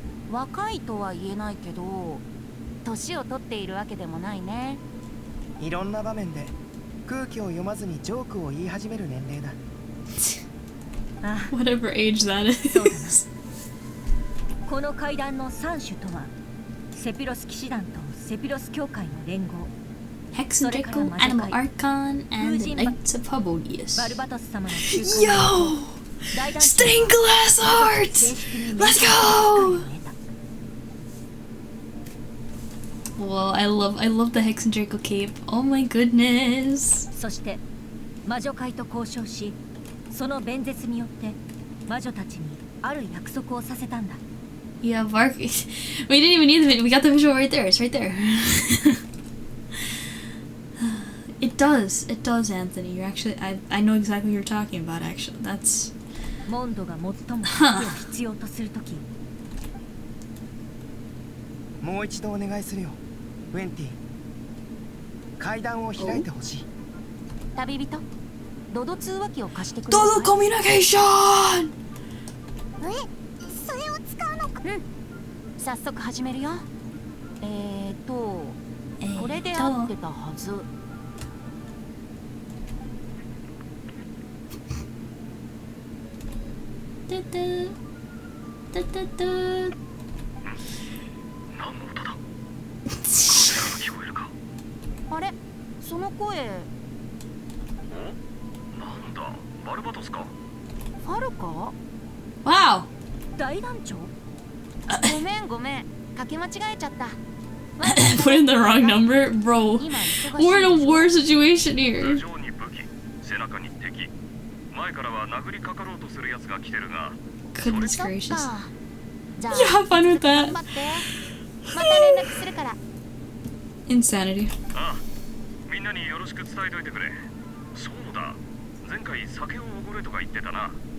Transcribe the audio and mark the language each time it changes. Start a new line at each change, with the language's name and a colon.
Japanese: 若いとは言えないけど、年を取っているわけでもないね。いろんな場面で空気を読まずにジョークを言い始める年齢だ。
English: Whatever age that is.
Japanese: この会談の3種とは、セピロス騎士団とセピロス教会の連合、
English: Hex and Draco, Animal Archon, and the Knights of Paralogism.
Japanese: バルバトス様の
English: Yo! Stained glass hearts! Let's go! Whoa, I love the Hex and Draco cape. Oh my goodness.
Japanese: そして魔女会と交渉し、その弁舌によって魔女たちにある約束をさせたんだ。
English: Yeah, Bark. We didn't even need the. We got the visual right there. It's right there. It does, Anthony. You're actually. I know exactly what you're talking about. Actually, that's.
Japanese: モンドが最も必要とするとき。もう一度お願いするよ、ウェンティ。階段を開いてほしい。旅人、ドド通話機を貸してくれ。ドドコミュニケーション。それを使うのか？早速始めるよ。これで合ってたはず。トゥトゥトゥトゥトゥ。何の音だ？聞こえるか？あれ、その声。なんだ、バルバトスか？ファルカ？
English: Wow.
Japanese: 大団長？ごめん、かけ間違えちゃった。
English: Put in the wrong number, bro. We're in a war situation here.
Japanese: 背中に敵。前からは殴りかかろうとするやつが来てるが。
English: Goodness gracious.
Japanese: じゃあ
English: Yeah, have fun with that.
Japanese: また連絡するから。
English: Insanity.
Japanese: ああ、みんなによろしく伝えといてくれ。そうだ、前回酒をおごれとか言ってたな。